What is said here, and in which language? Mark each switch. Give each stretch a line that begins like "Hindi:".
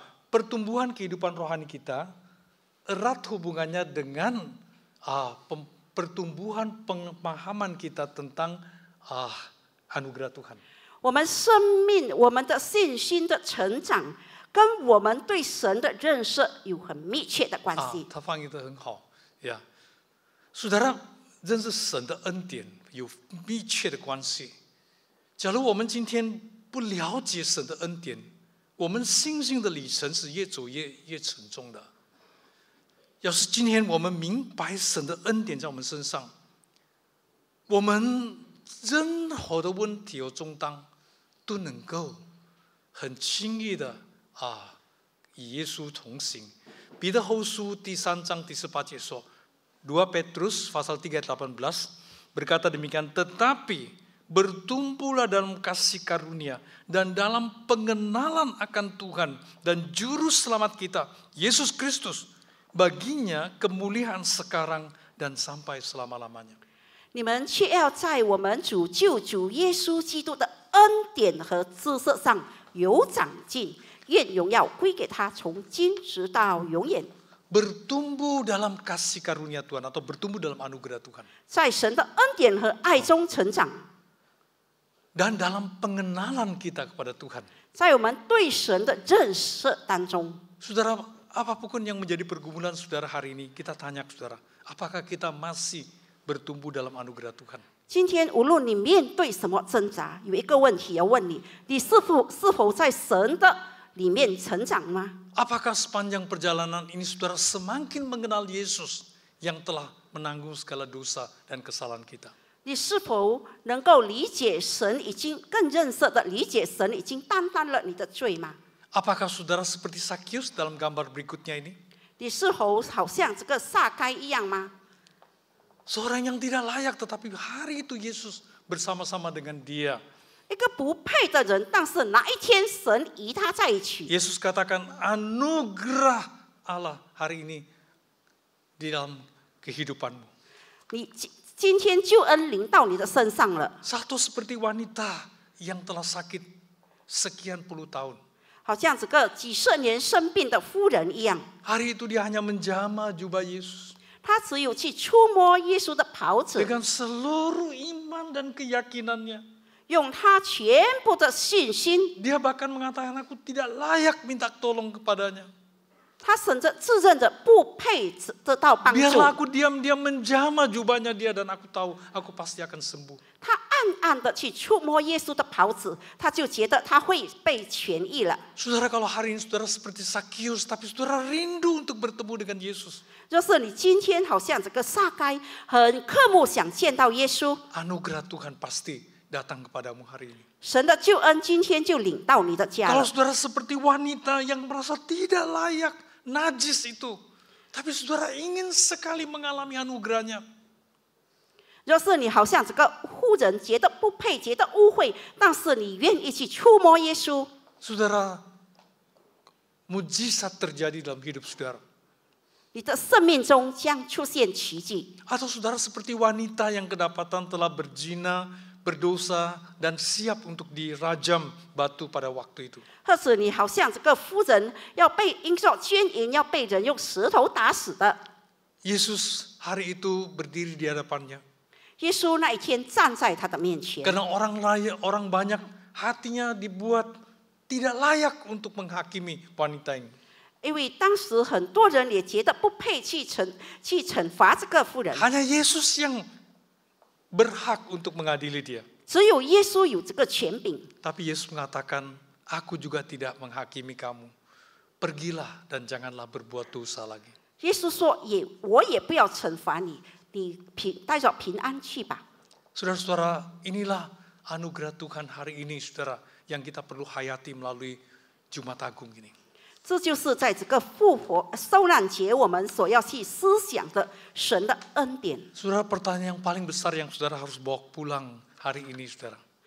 Indonesian: Pertumbuhan kehidupan rohani kita erat hubungannya dengan pertumbuhan pemahaman kita tentang anugerah Tuhan.
Chinese: 我们生命、我们的信心的成长，跟我们对神的认识有很密切的关系。他翻译得很好呀， Saudara， 认识神的恩典有密切的关系。假如我们今天不了解神的恩典，我们信心的旅程是越走越沉重的。要是今天我们明白神的恩典在我们身上，我们任何的问题和重担都能够很轻易的与耶稣同行。彼得后书第3章第18节说，
Indonesian: 2 Petrus pasal 3 ayat 18 berkata demikian, tetapi bertumbuhlah dalam kasih karunia dan dalam pengenalan akan Tuhan dan juru selamat kita, Yesus Kristus. Baginya kemuliaan sekarang dan sampai selama-lamanya.
Chinese: 你们却要在我们主救主耶稣基督的恩典和知识上有长进，愿荣耀归给他，从今直到永远。
Indonesian: Bertumbuh dalam kasih karunia Tuhan atau bertumbuh dalam anugerah Tuhan.
Chinese: 在神的恩典和爱中成长，
Indonesian: Dan dalam pengenalan kita kepada Tuhan.
Chinese: 在我们对神的认识当中，
Indonesian: Saudara, apapun yang menjadi pergumulan saudara hari ini, kita tanya saudara, apakah kita masih bertumbuh dalam anugerah Tuhan?
Chinese: 今天无论你面对什么挣扎，有一个问题要问你：你是否在神的里面成长吗？
Indonesian: Apakah sepanjang perjalanan ini saudara semakin mengenal Yesus yang telah menanggung segala dosa dan kesalahan kita?
Chinese: 你是否能够理解神已经更认识的理解神已经担当了你的罪吗？
Indonesian: Apakah saudara seperti Sakius dalam gambar berikutnya ini?
Chinese: 你是否好像这个撒该一样吗？
Indonesian: Seorang yang tidak layak, tetapi hari itu Yesus bersama-sama dengan dia.
Chinese: 一个不配的人，但是哪一天神与他在一起。
Indonesian: Yesus katakan anugerah Allah hari ini di dalam kehidupanmu.
Chinese: 你今天救恩临到你的身上了，
Indonesian: Satu seperti wanita yang telah sakit sekian puluh tahun.
Chinese: 好像这个几十年生病的妇人一样，
Indonesian: Hari itu dia hanya menjamah jubah Yesus.
Chinese: 他只有去触摸耶稣的袍子，
Indonesian: Dengan seluruh iman dan keyakinannya.
Chinese: 用他全部的信心，
Indonesian: Dia bahkan mengatakan aku tidak layak minta tolong kepadanya.
Chinese: 他甚至自认着不配得到帮助。
Indonesian: Biarlah aku diam-diam menjamah jubahnya dia dan aku tahu aku pasti akan sembuh.
Chinese: 他暗暗的去触摸耶稣的袍子，他就觉得他会被痊愈了。
Indonesian: Saudara, kalau hari ini saudara seperti Sakius, tapi saudara rindu untuk bertemu dengan Yesus.
Chinese: 若是你今天好像这个撒该，很渴慕想见到耶稣，
Indonesian: Anugerah Tuhan pasti datang kepadamu hari ini.
Chinese: 神的救恩今天就领到你的家
Indonesian: Kalau
Chinese: 了。
Indonesian: saudara seperti wanita yang merasa tidak layak, najis itu, tapi saudara ingin sekali mengalami anugerahnya.
Chinese: 若是你好像这个妇人觉得不配、觉得污秽，但是你愿意去触摸耶稣，
Indonesian: Saudara, mujizat terjadi dalam hidup saudara.
Chinese: 你的生命中将出现奇迹。
Indonesian: Atau saudara seperti wanita yang kedapatan telah berzina, berdosa, dan siap untuk dirajam batu pada waktu itu.
Chinese: 或者你好像这个妇人要被因着奸淫要被人用石头打死的，
Indonesian: Yesus hari itu berdiri di hadapannya.
Chinese: 耶稣那一天站在他的面前，
Indonesian: Karena orang banyak hatinya dibuat tidak layak untuk menghakimi wanita ini.
Chinese: 因为当时很多人也觉得不配去惩罚这个妇人，
Indonesian: Hanya Yesus yang berhak untuk mengadili dia. 只有耶稣有这个权柄。 Tapi Yesus mengatakan, aku juga tidak menghakimi kamu. Pergilah dan janganlah berbuat dosa lagi.
Chinese: 耶稣说：“我也不要惩罚你，你带着平安去吧。”
Indonesian: Saudara-saudara, inilah anugerah Tuhan hari ini, saudara, yang kita perlu hayati melalui Jumat Agung ini.
Chinese: 这就是在这个复活受难节，我们所要去思想的神的恩典。
Indonesian: Saudara, pertanyaan yang paling besar yang saudara harus bawa pulang hari ini, saudara.